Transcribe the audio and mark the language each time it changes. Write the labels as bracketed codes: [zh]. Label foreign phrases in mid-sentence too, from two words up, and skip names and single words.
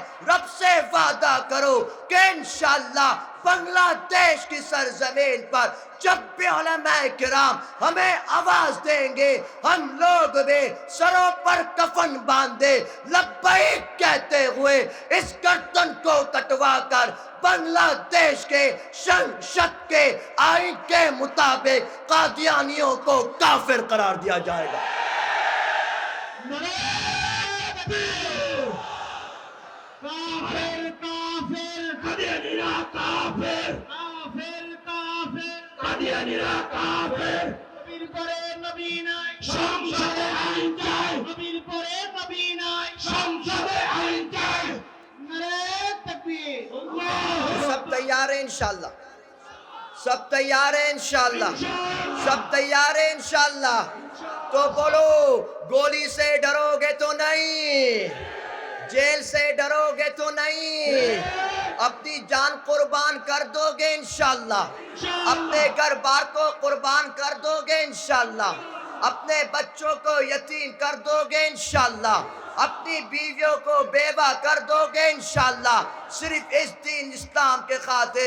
[ur] رب سے وعدہ کرو کہ انشاءاللہ بنگلہ دیش کی سرزمین پر جب بھی علماء کرام ہمیں آواز دیں گے، ہم لوگ بھی سروں پر کفن باندھے لبیک کہتے ہوئے اس گردن کو کٹوا کر بنگلہ دیش کے شنشد کے آئین کے مطابق قادیانیوں کو کافر قرار دیا جائے گا۔ کافر کافر قادیانیہ کافر، کافر کافر قادیانیہ کافر، [bn] নবীর পরে নবী নাই, সংসদে আইন চাই, নবীর পরে নবী নাই, সংসদে আইন চাই। [ur] نعرۂ تکبیر, سب تیار ہیں انشاءاللہ، سب تیار ہیں انشاءاللہ، سب تیار ہیں انشاءاللہ۔ تو بولو، گولی سے ڈرو گے تو نہیں، جیل سے ڈرو گے تو نہیں، اپنی جان قربان کر دو گے انشاءاللہ، اپنے گھر بار کو قربان کر دو گے انشاءاللہ، اپنے بچوں کو یتیم کر دو گے انشاءاللہ، اپنی بیویوں کو بیوہ کر دو گے انشاءاللہ، صرف اس دین اسلام کے خاطر۔